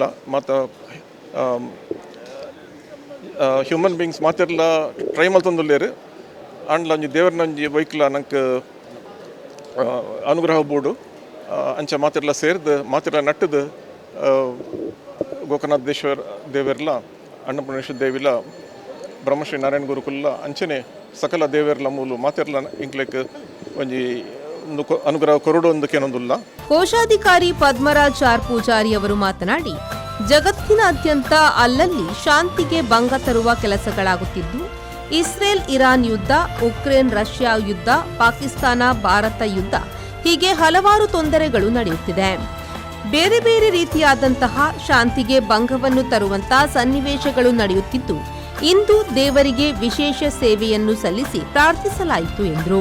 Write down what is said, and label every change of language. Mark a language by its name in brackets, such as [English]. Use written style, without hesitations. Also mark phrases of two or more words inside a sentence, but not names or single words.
[Tulu] ಮತ್ತು [English] human beings [Tulu] ಮಾತಿರಲ್ಲ ಟ್ರೈ ಮಲ್ತೊಂದುಲ್ಲೇರು ಅಂಡ್ಲ ಒಂಜಿ ದೇವ್ರನೊಂಜಿ ಬೈಕ್ಲ ನಂಗೆ ಅನುಗ್ರಹ ಬೋಡು ಅಂಚೆ ಮಾತಿರಲ್ಲ ಸೇರಿದು ಮಾತಿರಲ್ಲ ನಟ್ಟದು ಗೋಕರ್ಣನಾಥೇಶ್ವರ ದೇವರ್ಲ ಅನ್ನಪೂರ್ಣೇಶ್ವರ ದೇವಿಲ ಬ್ರಹ್ಮಶ್ರೀ ನಾರಾಯಣ ಗುರುಕುಲ್ಲ ಅಂಚನೆ ಸಕಲ ದೇವರ್ಲ ಮೂಲು ಮಾತಿರ್ಲ ಇಂಕ್ಲೆಕ್ ಒಂಜಿ ಅನುಗ್ರಹ ಕೊರಡು ಒಂದಕ್ಕೇನೊಂದಿಲ್ಲ. [Kannada] ಕೋಶಾಧಿಕಾರಿ ಪದ್ಮರಾಜ್ ಆರ್ ಪೂಜಾರಿ ಅವರು ಮಾತನಾಡಿ, ಜಗತ್ತಿನಾದ್ಯಂತ ಅಲ್ಲಲ್ಲಿ ಶಾಂತಿಗೆ ಭಂಗ ತರುವ ಕೆಲಸಗಳಾಗುತ್ತಿದ್ದು, ಇಸ್ರೇಲ್ ಇರಾನ್ ಯುದ್ಧ, ಉಕ್ರೇನ್ ರಷ್ಯಾ ಯುದ್ಧ, ಪಾಕಿಸ್ತಾನ ಭಾರತ ಯುದ್ಧ ಹೀಗೆ ಹಲವಾರು ತೊಂದರೆಗಳು ನಡೆಯುತ್ತಿದೆ. ಬೇರೆ ಬೇರೆ ರೀತಿಯಾದಂತಹ ಶಾಂತಿಗೆ ಭಂಗವನ್ನು ತರುವಂತಹ ಸನ್ನಿವೇಶಗಳು ನಡೆಯುತ್ತಿದ್ದು, ಇಂದು ದೇವರಿಗೆ ವಿಶೇಷ ಸೇವೆಯನ್ನು ಸಲ್ಲಿಸಿ ಪ್ರಾರ್ಥಿಸಲಾಯಿತು ಎಂದರು.